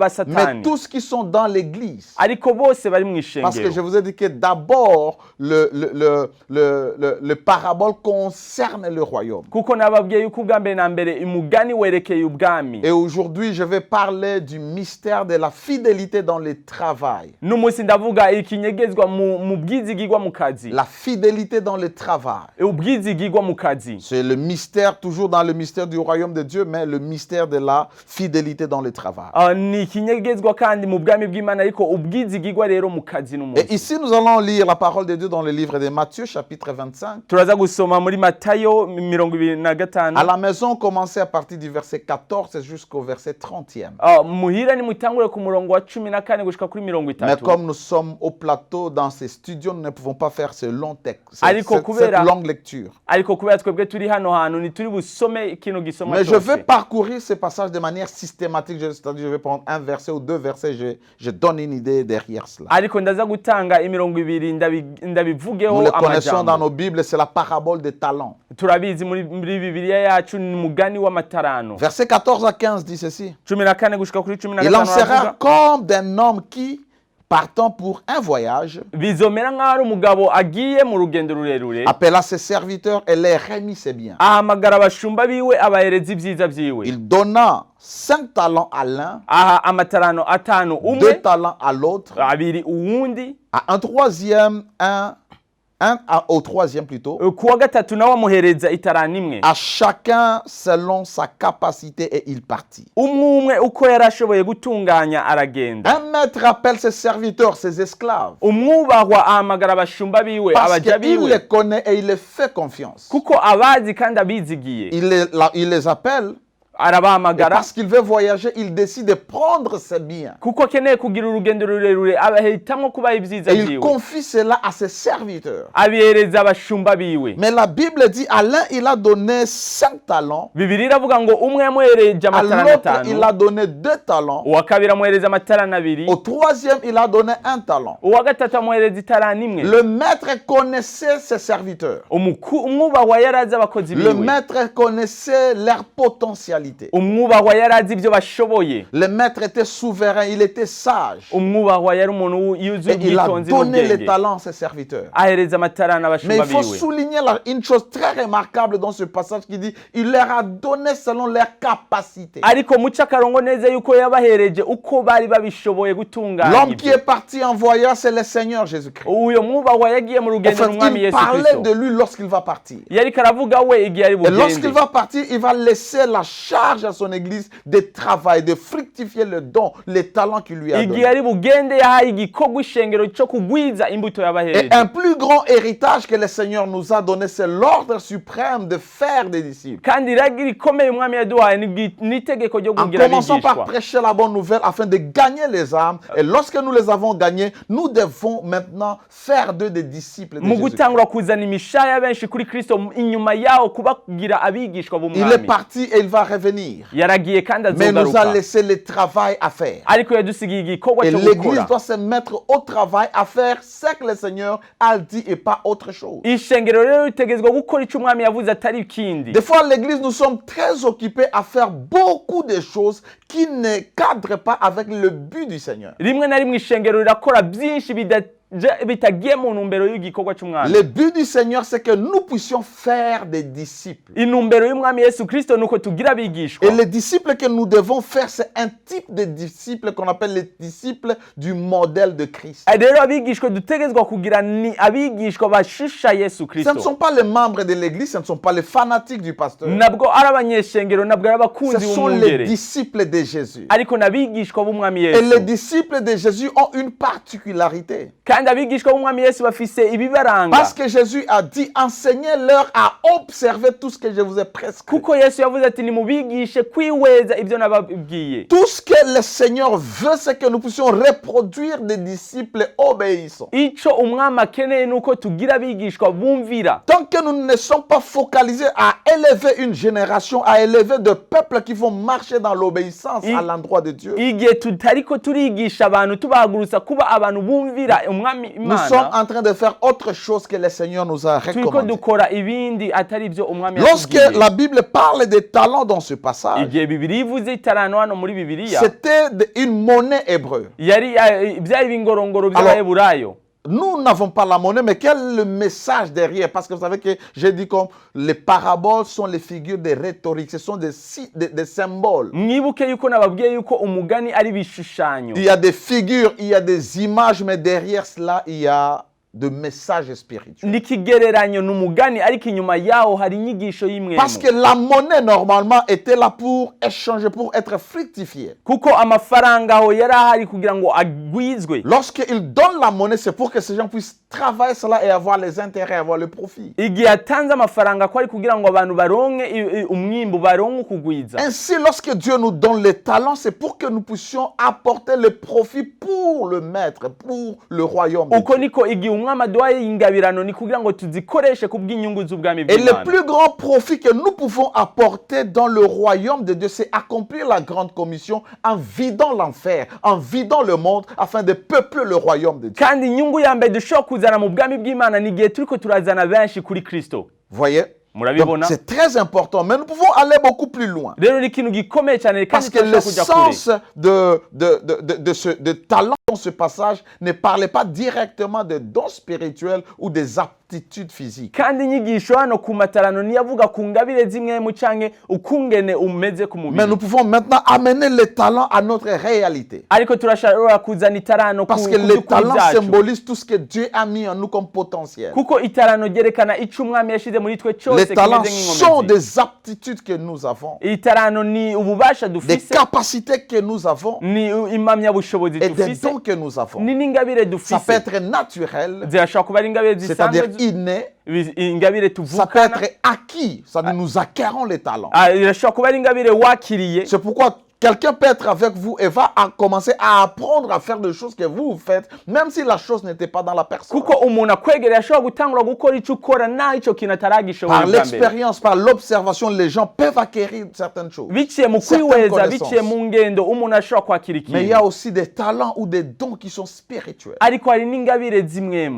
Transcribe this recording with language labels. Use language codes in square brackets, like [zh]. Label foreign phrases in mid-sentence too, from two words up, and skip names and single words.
[fr] Mais Satani, tous qui sont dans l'église. [rn] ariko bose bari mu [fr] Parce que je [rn] ishengero. [fr] vous ai dit que d'abord, le parabole concerne le royaume. [rn] Kuko nababwiye yuko ubwa mbere na mbere umugani werekeye ubwami. [fr] Et aujourd'hui, je vais parler du mystère de la fidélité dans le travail. [rn] N'umunsi ndavuga ikinyegezwa mu bwizigirwa mu kazi. [fr] La fidélité dans le travail. [rn] Ubwizigirwa mu kazi. [fr] C'est le mystère, toujours dans le mystère du royaume de Dieu, mais le mystère de la fidélité dans le travail. [rn] Ni ikinyegezwa kandi mu bwami bw'Imana ariko ubwizigirwa rero mu kazi [fr] Et [rn] n'umunsi. [fr] ici, nous allons lire la parole de Dieu dans le livre de Matthieu, chapitre 25. [rn] Turaza gusoma muri Matayo 25. [fr] À la maison, commencez à partir du verset 14 jusqu'au verset 30e. [rn] Muhira ni mutangure ku murongo wa 14 gushika kuri [fr] Mais 30. comme nous sommes au plateau dans ces studios, nous ne pouvons pas faire ce long texte, [rn] Ariko [fr] cette [rn] kubera- [fr] longue lecture. [rn] Ariko kubera twebwe turi hano hantu ntituri busome kino gisoma [fr] Mais je vais [rn] cyose. [fr] parcourir ces passages de manière systématique. C'est-à-dire, je vais prendre un verset ou deux versets, je donne une idée derrière cela. [rn] Ariko ndaza gutanga imirongo ibiri [fr] Nous [rn] ndabivugeho [fr] le connaissons dans [rn] amajambo. [fr] nos Bibles, c'est la parabole des talents. [rn] Turabizi muri Bibiliya yacu ni mugani w'amatarano. [fr] Verset 14 à 15 dit ceci. [rn] 14 gushika kuri [fr] Il 15 en sera [rn] aravuga, [fr] comme d'un homme qui, partant pour un voyage, [rn] bizomera nk'aho ari umugabo agiye mu rugendo rurerure, [fr] appela ses serviteurs et les remit ses biens. [rn] ahamagara abashumba biwe abahereza ibyiza byiwe. [fr] Il donna 5 talents à l'un, [rn] Aha amatarano atanu 2 umwe, [fr] talents à l'autre, [rn] abiri uwundi, [fr] à un troisième, au troisième plutôt, [rn] kuwa gatatu nawe amuhereza itarano imwe. [fr] à chacun selon sa capacité et il partit. [rn] Umwe uko yari ashoboye gutunganya aragenda. [fr] Un maître appelle ses serviteurs, ses esclaves, [rn] Umwubahwa ahamagara abashumba biwe [fr] parce [rn] abaja [fr] qu'il [rn] biwe [fr] les connaît et il les fait confiance. [rn] kuko abazi kandi abizigiye. [fr] Il les appelle et [rn] Arabahamagara [fr] parce qu'il veut voyager, il décide de prendre ses biens. [rn] kuko akeneye kugira urugendo rurerure abahitamwo kubaha ibyiza [fr] Et il [rn] byiwe, [fr] confie cela à ses serviteurs. [rn] abihereza abashumba biwe. [fr] Mais la Bible dit, à l'un, il a donné 5 talents, [rn] Bibiliya iravuga ngo umwe yamuhereje [fr] à [rn] amatarano [fr] l'autre, il [rn] atanu, [fr] a donné 2 talents, [rn] uwa kabiri amuhereza amatarano abiri, [fr] au troisième, il a donné 1 talent. [rn] uwa gatatu amuhereza itarano imwe. [fr] Le maître connaissait ses serviteurs. [rn] Umwubahwa yari azi abakozi [fr] Le [rn] biwe, [fr] maître connaissait leur potentialité. [rn] umwubahwa yari azi ibyo bashoboye, [fr] Le maître était souverain, il était sage. [rn] umwubahwa yari umuntu yuzuye [fr] Et il a [rn] ubwitonzi [fr] donné les [rn] n'ubwenge, [fr] talents à ses serviteurs. [rn] ahereza amatarano [fr] Mais [rn] abashumba [fr] il faut [rn] biwe. [fr] souligner une chose très remarquable dans ce passage qui dit, il leur a donné selon leur capacité. [rn] Ariko muca akarongo neza yuko yabahereje uko bari babishoboye gutunganya [fr] L'homme qui [rn] ibyo. [fr] est parti en voyage, c'est le Seigneur Jésus-Christ. [rn] Uyo mwubahwa yagiye mu [fr] En [rn] rugendo [fr] fait, [rn] n'umwami [fr] il Yesu parlait Kristo, de lui lorsqu'il va partir. [rn] yariko aravuga we igihe ari [fr] Et lorsqu'il [rn] bugende. [fr] va partir, il va laisser la charge à son église de travail, de fructifier le don, les talents qu'il lui a [rn] Igihe [fr] donnés. [rn] ari bugende yahaye igikorwa ishengero cyo kugwiza imbuto [fr] Et [rn] yabahereje. [fr] un plus grand héritage que le Seigneur nous a donné, c'est l'ordre suprême de faire des disciples. [rn] Kandi iragira ikomeye umwami yaduhaye n'itegeko ryo [fr] En [rn] kugira [fr] commençant par [rn] abigishwa. [fr] prêcher la bonne nouvelle afin de gagner les âmes. Et lorsque nous les avons gagnés, nous devons maintenant faire d'eux des disciples de [rn] Mu Jésus. gutangura kuzana imishaya benshi kuri Kristo, inyuma yaho kubagira abigishwa [fr] Il est [rn] b'umwami. [fr] parti et il va revenir. [rn] Yaragiye kandi [fr] Mais il nous a [rn] azogaruka, [fr] laissé le travail à faire. [rn] ariko yadusigiye igikorwa [fr] Et [rn] cyo [fr] l'église [rn] gukora. [fr] doit se mettre au travail à faire ce que le Seigneur a dit et pas autre chose. [rn] Ishengero rero ritegezwa gukora icyo umwami yavuze atari ikindi. [fr] Des fois, l'église, nous sommes très occupés à faire beaucoup de choses qui ne cadrent pas avec le but du Seigneur. [rn] Rimwe na rimwe ishengero rirakora byinshi bitagiye mu ntumbero y'igikorwa cy'umwami. [fr] Le but du Seigneur, c'est que nous puissions faire des disciples. [rn] Intumbero y'umwami Yesu Kristo nuko tugira abigishwa. [fr] Et les disciples que nous devons faire, c'est un type de disciples qu'on appelle les disciples du modèle de Christ. [rn] Rero abigishwa dutegezwa kugira ni abigishwa bashusha Yesu [fr] Ce Kristo. ne sont pas les membres de l'église, ce ne sont pas les fanatiques du pasteur. [rn] Nabwo ari abanyeshengero, nabwo ari [fr] Ce [rn] abakunzi [fr] sont les [rn] b'umwungere, [fr] disciples de Jésus. [rn] ariko n'abigishwa b'umwami [fr] Et les Yesu. disciples de Jésus ont une particularité. [rn] Kandi abigishwa b'umwami Yesu bafise ibibaranga. [fr] Parce que Jésus a dit, enseignez-leur à observer tout ce que je vous ai prescrit. [rn] Kuko Yesu yavuze ati nimubigishe kwiweza ibyo nababwiye. [fr] Tout ce que le Seigneur veut, c'est que nous puissions reproduire des disciples obéissants. [rn] Ico umwami akeneye nuko tugira abigishwa bumvira. [fr] Tant que nous ne sommes pas focalisés à élever une génération, à élever des peuples qui vont marcher dans l'obéissance à l'endroit de Dieu, [rn] Igihe tutariko turigisha abantu tubahagurutsa kuba abantu bumvira umwami umwami [fr] nous sommes [rn] imana [fr] en train de faire autre chose que le Seigneur nous a [rn] turiko [fr] recommandé. [rn] dukora ibindi atari ibyo umwami [fr] Lorsque [rn] yatubwiye. [fr] la Bible parle des talents dans ce passage, [rn] Igihe Bibiliya ivuze itarano hano muri Bibiliya [fr] c'était une monnaie hébreu. [rn] byari ibingorongoro by'Abaheburayo. [fr] Nous n'avons pas la monnaie, mais quel est le message derrière? Parce que vous savez que j'ai dit comme les paraboles sont les figures de rhétorique, ce sont des symboles. [rn] Mwibuke yuko nababwiye yuko umugani ari ibishushanyo. [fr] Il y a des figures, il y a des images, mais derrière cela, il y a de messages spirituels. [rn] N'ikigereranyo n'umugani ariko inyuma yaho hari inyigisho y'imwemu. [fr] Parce que la monnaie normalement était là pour échanger, pour être fructifiée. [rn] Kuko amafaranga aho yari ahari kugira ngo agwizwe. [fr] Lorsqu'il donne la monnaie, c'est pour que ces gens puissent travailler cela et avoir les intérêts, avoir le profit. [rn] Igihe atanze amafaranga ko ari kugira ngo abantu baronke umwimbu baronke kugwiza. [fr] Ainsi, lorsque Dieu nous donne les talents, c'est pour que nous puissions apporter le profit pour le maître, pour le royaume de [rn] Uko [fr] Dieu. [rn] niko igihe umwami aduhaye ingabirano ni kugira ngo tuzikoreshe ku bw'inyungu z'ubwami [fr] Et le [rn] bw'Imana. [fr] plus grand profit que nous pouvons apporter dans le royaume de Dieu, c'est accomplir la grande commission en vidant l'enfer, en vidant le monde, afin de peupler le royaume de Dieu. [rn] Kandi inyungu ya mbere dushobora kuzana mu bwami bw'Imana ni igihe turiko turazana benshi kuri Kristo. [fr] Voyez? Donc, [rn] Murabibona? [fr] c'est très important, mais nous pouvons aller beaucoup plus loin. [rn] Rero ni ikintu gikomeye cyane [fr] Parce [rn] kandi [fr] que le [rn] turashobora kujya kure. [fr] sens de talent dans ce passage ne parlait pas directement de dons spirituels ou des aptitudes physiques. [rn] Kandi inyigisho hano ku matarano niyavuga ku ngabire zimwe canke ukungene umeze ku [fr] Mais [rn] mubiri. [fr] nous pouvons maintenant amener les talents à notre réalité. [rn] Ariko turashobora kuzana itarano [fr] Parce [rn] ku [fr] que les [rn] by'ukuri [fr] talents [rn] byacu. [fr] symbolisent tout ce que Dieu a mis en nous comme potentiel. [rn] Kuko itarano ryerekana ico umwami yashize muri twe cyose [fr] Les talents [rn] kimeze [fr] sont [rn] nk'inkomezi. [fr] des aptitudes que nous avons, [rn] Itarano ni ububasha [fr] des [rn] dufise, [fr] capacités que nous avons [rn] ni impamyabushobozi [fr] et des [rn] dufise, [fr] dons que nous avons. [rn] ni n'ingabire [fr] Ça [rn] dufise. [fr] peut être naturel, [rn] Zirashobora kuba ari ingabire [fr] c'est-à-dire [rn] zisanzwe, [fr] inné. [rn] ingabire [fr] Ça peut [rn] tuvukana. [fr] être acquis, c'est-à-dire nous acquérons les talents. [rn] Irashobora kuba ari ingabire wakiriye. [fr] C'est pourquoi quelqu'un peut être avec vous et va commencer à apprendre à faire des choses que vous faites, même si la chose n'était pas dans la personne. [rn] Kuko umuntu akwegereye ashobora gutangura gukora icyo ukora naho icyo kintu ataragishoboye [fr] Par [rn] bwa mbere. [fr] l'expérience, par l'observation, les gens peuvent acquérir certaines choses. [rn] Biciye mu [fr] Certaines [rn] kwihweza, [fr] connaissances. [rn] biciye mu ngendo umuntu ashobora kwakira [fr] Mais il y a [rn] ikintu. [fr] aussi des talents ou des dons qui sont spirituels. [rn] Ariko hari n'ingabire zimwemu.